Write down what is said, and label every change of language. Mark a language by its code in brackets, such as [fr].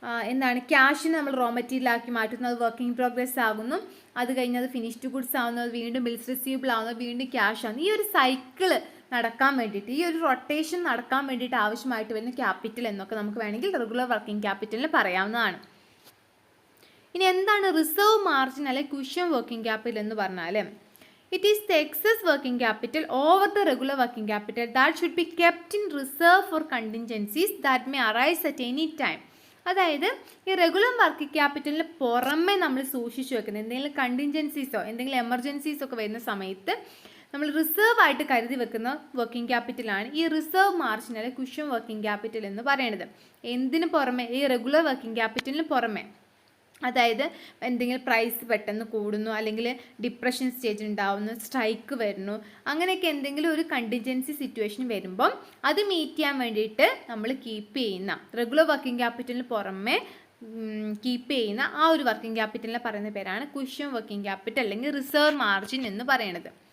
[ml] എന്താണ്, ക്യാഷിന് നമ്മൾ റോ മെറ്റീരിയലാക്കി മാറ്റുന്നു, അത് വർക്കിംഗ് പ്രോഗ്രസ് ആകുന്നു, അത് കഴിഞ്ഞ് അത് ഫിനിഷ്ഡ് ഗുഡ്സ് ആവുന്നത്, വീണ്ടും ബിൽസ് റിസീവബിൾ ആവുന്നത്, വീണ്ടും ക്യാഷ് ആവുന്നു. ഈ ഒരു സൈക്കിള് നടക്കാൻ വേണ്ടിയിട്ട്, ഈ ഒരു റൊട്ടേഷൻ നടക്കാൻ വേണ്ടിയിട്ട് ആവശ്യമായിട്ട് വരുന്ന ക്യാപിറ്റൽ എന്നൊക്കെ നമുക്ക് വേണമെങ്കിൽ റെഗുലർ വർക്കിംഗ് ക്യാപിറ്റലിന് പറയാവുന്നതാണ്. ഇനി എന്താണ് റിസർവ് മാർജിൻ അല്ലെങ്കിൽ കുഷ്യൻ വർക്കിംഗ് ക്യാപിറ്റൽ എന്ന് പറഞ്ഞാൽ? [en] It is the excess working capital over the regular working capital that should be kept in reserve for contingencies that may arise at any time. [ml] അതായത് ഈ regular working ക്യാപിറ്റലിന് പുറമെ നമ്മൾ സൂക്ഷിച്ചു വെക്കുന്നത് എന്തെങ്കിലും കണ്ടിൻജൻസീസോ എന്തെങ്കിലും എമർജൻസീസോ ഒക്കെ വരുന്ന സമയത്ത് നമ്മൾ റിസർവ് ആയിട്ട് കരുതി വെക്കുന്ന വർക്കിംഗ് ക്യാപിറ്റലാണ് ഈ റിസർവ് മാർജിൻ അല്ലെങ്കിൽ കുഷൻ വർക്കിംഗ് ക്യാപിറ്റൽ എന്ന് പറയുന്നത്. എന്തിനു പുറമെ? ഈ റെഗുലർ വർക്കിംഗ് ക്യാപിറ്റലിന് പുറമെ. അതായത് എന്തെങ്കിലും പ്രൈസ് പെട്ടെന്ന് കൂടുന്നു, അല്ലെങ്കിൽ ഡിപ്രഷൻ സ്റ്റേജ് ഉണ്ടാവുന്നു, സ്ട്രൈക്ക് വരുന്നു, അങ്ങനെയൊക്കെ എന്തെങ്കിലും ഒരു കണ്ടിൻജൻസി സിറ്റുവേഷൻ വരുമ്പം അത് മീറ്റ് ചെയ്യാൻ വേണ്ടിയിട്ട് നമ്മൾ കീപ്പ് ചെയ്യുന്ന റെഗുലർ വർക്കിംഗ് ക്യാപിറ്റലിന് പുറമെ കീപ്പ് ചെയ്യുന്ന ആ ഒരു വർക്കിംഗ് ക്യാപിറ്റലിനെ പറയുന്ന പേരാണ് കുഷൻ വർക്കിംഗ് ക്യാപിറ്റൽ അല്ലെങ്കിൽ റിസർവ് മാർജിൻ എന്ന് പറയുന്നത്.